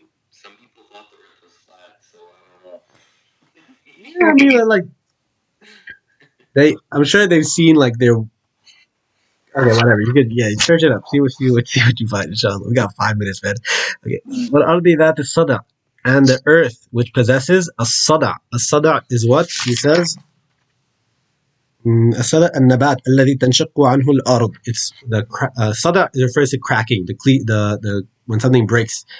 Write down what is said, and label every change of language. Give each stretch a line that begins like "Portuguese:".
English: Some people thought the earth was flat, so I don't know. Yeah, I mean, like, I'm sure they've seen like their. Okay, whatever. You could, yeah, search it up. See what you find. Inshallah, we got 5 minutes, man. Okay, what are they? That is sada, and the earth which possesses a sada. A sada is what he says.
Arabic: الصدأ النبات الذي تنشق عنه الأرض.
English: It's the صدأ refers to cracking, the when something breaks.